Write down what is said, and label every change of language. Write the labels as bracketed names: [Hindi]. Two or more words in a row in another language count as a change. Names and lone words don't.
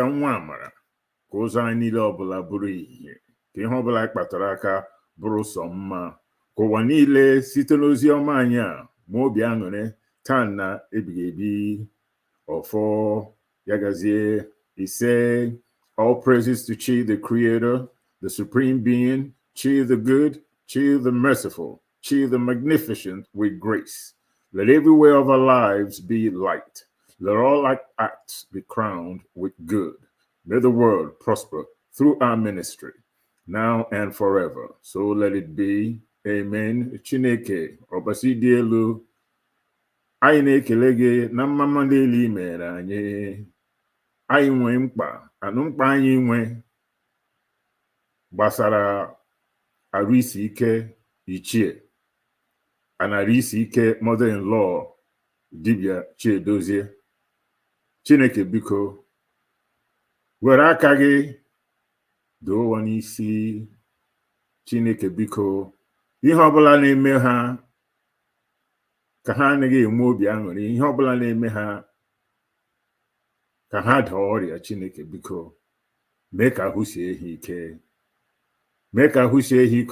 [Igbo] nwa amara, ka ụzọ anyị niile ọbụla bụrụ ihe, ka ihe ọbụla anyị kpatara aka bụrụ sọ mma, ka ụwa niile site n'ozi ọma anyị a ma obi aṅụrị taa na ebighị ebi ọfọ ya gazie ise. [English] All praises to Chi the Creator, the Supreme Being, Chi the Good, Chi the Merciful, Chi the Magnificent with grace. Let every way of our lives be light. Let all our acts be crowned with good. May the world prosper through our ministry, now and forever. So let it be. Amen. [Igbo] Chineke, ọbasi dị elu, anyị na-ekele gị na mmama niile i mere anyị. Anyị nwee mkpa, mkpa anyị nwe gbasara arụ isi ike ichie, anara isi ike mother-in-law dibịa Chiedozie. Chineke biko were aka gị doo ụwa n'isi. Chineke biko ihe ọbụla na-eme ha ka ha anaghị enwe obi aṅụrị, ihe ọbụla na-eme ha ka ha daa ọrịa, Chineke biko mee ka ahụ sie ha ike, mee ka ahụ sie ha ike.